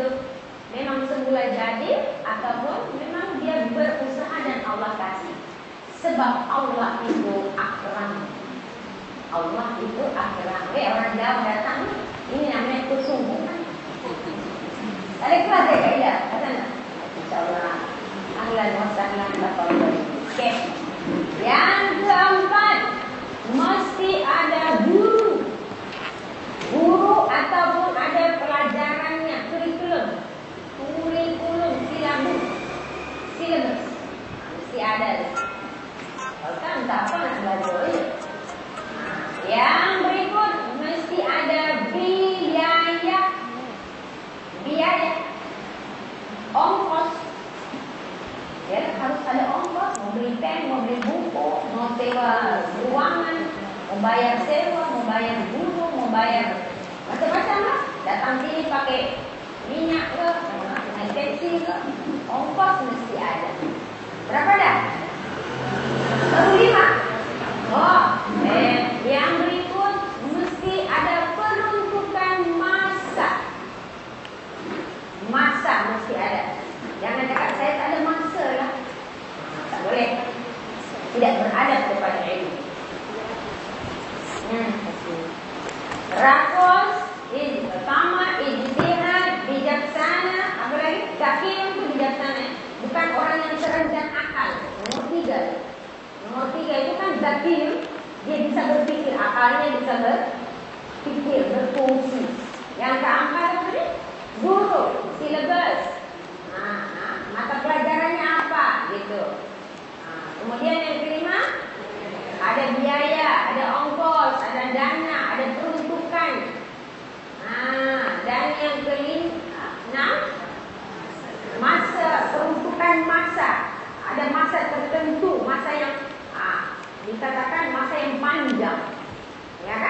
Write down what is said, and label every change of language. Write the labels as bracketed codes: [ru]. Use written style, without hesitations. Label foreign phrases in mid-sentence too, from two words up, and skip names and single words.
[ms] Memang semula jadi ataupun memang dia berusaha dan Allah kasih. Sebab Allah itu akram. Allah itu akram. Orang Jawa datang, ini namanya kesungguhan. Ada kelas ya Kak Ida? Kata nak? InsyaAllah. [ar] أهلا وسهلا تفضل. [ms] Okey. Yang keempat, mesti ada guru. Guru ataupun ada pelajarannya, kurikulum, silabus. Mesti ada. Kalau kan tak apa nak belajar je. Yang berikut, mesti ada biaya. Ongkos. [id] Ya, harus ada ongkos. Mau beli pen, mau beli buku, mau sewa ruangan, mau bayar sewa, mau bayar guru, mau bayar macam-macam lah. [ms] Datang sini pakai minyak ke, naik taksi ke, ongkos mesti ada. Berapa dah? 1,500. Yang berikut mesti ada peruntukan masa. Masa mesti ada. Jangan cakap saya tak ada masa lah. Tak boleh. Tidak beradab kepada ilmu. Rakus, tamak, ijtihad, bijaksana. Apa lagi? Zaki itu bijaksana. Bukan orang yang terendah akal. [id] Nomor 3. Nomor 3 itu kan zaki. Dia bisa berpikir. Akalnya bisa berpikir, berfungsi. [ms] Yang keempat apa ni? Guru, silabus. [id] Mata pelajarannya apa gitu. [ms] Kemudian yang kelima, ada biaya, ada ongkos, ada dana, ada peruntukan. Dan yang kelima, masa, peruntukan masa. Ada masa tertentu, masa yang dikatakan masa yang panjang. Ya kan?